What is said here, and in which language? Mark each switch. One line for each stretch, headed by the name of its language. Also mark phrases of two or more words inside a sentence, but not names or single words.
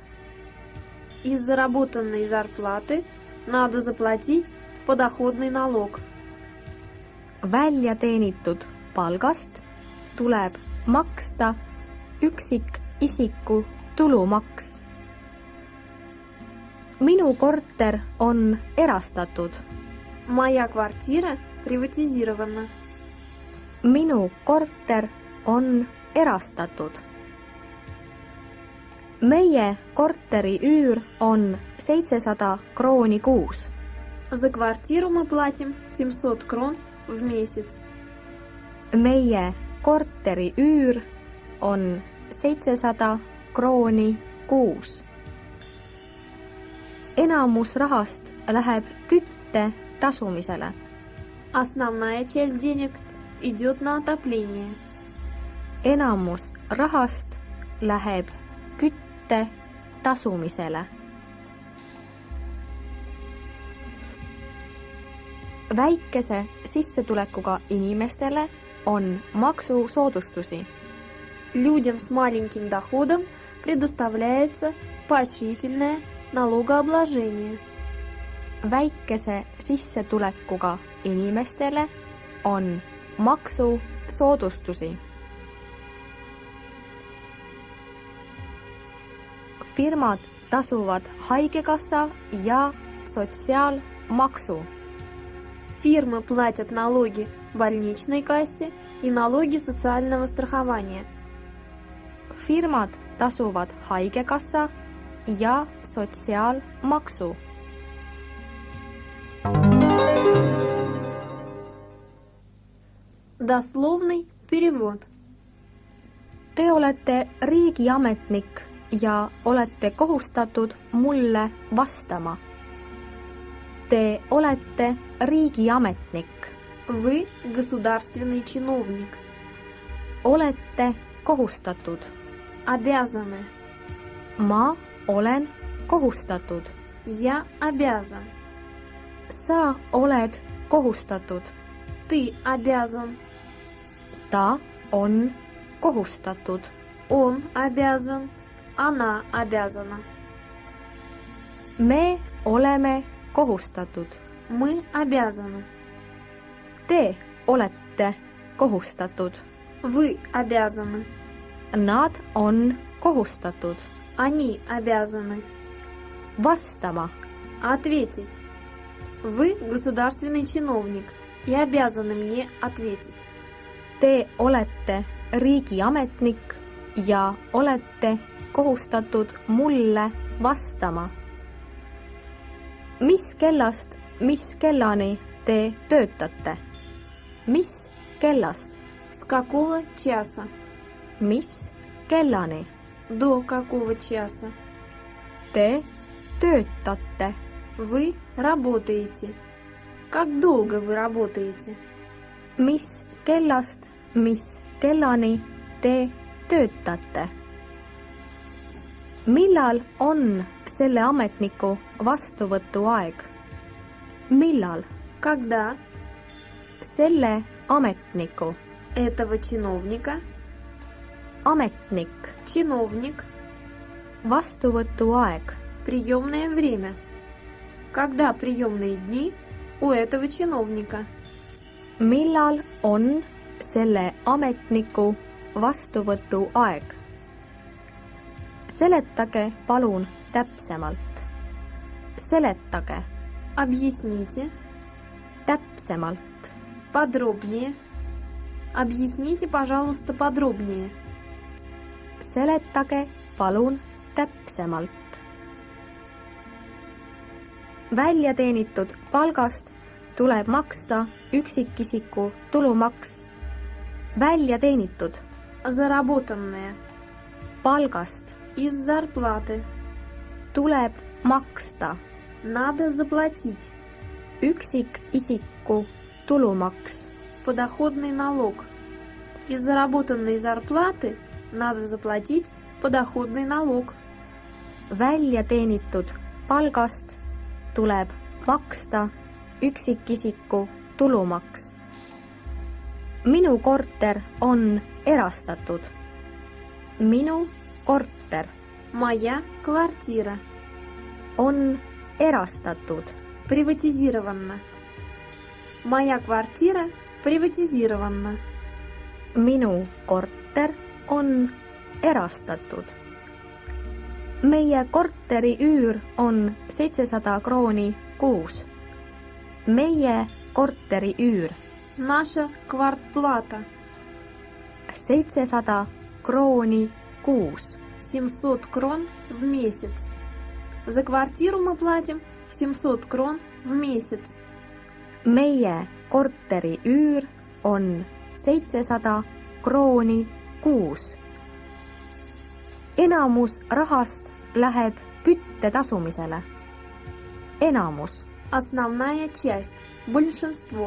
Russian: Из заработанной зарплаты надо заплатить подоходный налог.
Estonian: Väljateenitud palgast tuleb maksta üksikisiku tulumaks. Minu korter on erastatud.
Russian: Моя квартира приватизирована.
Estonian: Minu korter on erastatud. meie korteri üür on 700 krooni kuus.
Russian: За квартиру мы платим 700 крон в месяц.
Estonian: Meie korteri üür on 700 krooni kuus. Enamus rahast läheb kütte tasumisele.
Russian: Основная часть денег идет на отопление.
Estonian: Enamus rahast läheb kütte tasumisele. Väikese sissetulekuga inimestele on maksusoodustusi.
Russian: Людям с маленьким доходом предоставляется поощрительное налогообложение.
Estonian: Väikese sissetulekuga inimestele on maksusoodustusi. Firmad tasuvad haigekassa ja sotsiaalmaksu.
Russian: Фирмы платят налоги больничной кассе и налоги социального страхования.
Estonian: Firmad tasuvad haigekassa ja sotsiaalmaksu.
Russian: Дословный перевод.
Estonian: Te olete riigiametnik ja olete kohustatud mulle vastama. Te olete riigiametnik.
Russian: Вы государственный чиновник.
Estonian: Olete kohustatud.
Russian: Обязаны.
Estonian: Ma olen kohustatud.
Russian: Я обязан.
Estonian: Sa oled kohustatud.
Russian: Ты обязан.
Estonian: Ta on kohustatud.
Russian: Он обязан. Она обязана.
Estonian: Me oleme kohustatud.
Russian: Мы обязаны.
Estonian: Te olete kohustatud.
Russian: Вы обязаны.
Estonian: Nad on kohustatud.
Russian: Они обязаны.
Estonian: Vastama.
Russian: Ответить. Вы государственный чиновник и обязаны мне ответить.
Estonian: Te olete riigiametnik ja olete kohustatud mulle vastama. Mis kellast, mis kellani te töötate? Mis kellast?
Russian: С какого часа?
Estonian: Mis kellani
Russian: До какого часа?
Estonian: te töötate?
Russian: Вы работаете. Как долго вы работаете?
Estonian: Mis kellast, mis kellani te töötate? Millal on selle ametniku vastuvõtuaeg? Millal
Russian: Когда
Estonian: selle ametniku
Russian: этого чиновника,
Estonian: ametnik
Russian: чиновник,
Estonian: vastuvõtuaeg?
Russian: приемное время? Когда приемные дни у этого чиновника?
Estonian: Millal on selle ametniku vastuvõtuaeg? Seletage palun täpsemalt. Seletage
Russian: Объясните
Estonian: täpsemalt.
Russian: подробнее. Объясните, пожалуйста, подробнее.
Estonian: Seletage palun täpsemalt. Väljateenitud palgast tuleb maksta üksikisiku tulumaks. Väljateenitud
Russian: Заработанное.
Estonian: palgast
Russian: Из зарплаты.
Estonian: tuleb maksta
Russian: Надо заплатить.
Estonian: üksikisiku tulumaks.
Russian: Подоходный налог. Из заработанной зарплаты надо заплатить подоходный налог.
Estonian: Väljateenitud palgast tuleb maksta üksikisiku tulumaks. Minu korter on erastatud. Minu korter
Russian: Моя квартира.
Estonian: on erastatud.
Russian: Приватизирована. Моя квартира приватизирована.
Estonian: Minu korter on erastatud. Meie korteri üür on 700 krooni kuus. Meie korteri üür
Russian: Наша квартплата.
Estonian: 700 krooni kuus.
Russian: 700 крон в месяц. За квартиру мы платим 700 крон в месяц.
Estonian: meie korteri üür on 700 krooni kuus. Enamus rahast läheb kütte tasumisele. Enamus
Russian: Основная часть, большинство,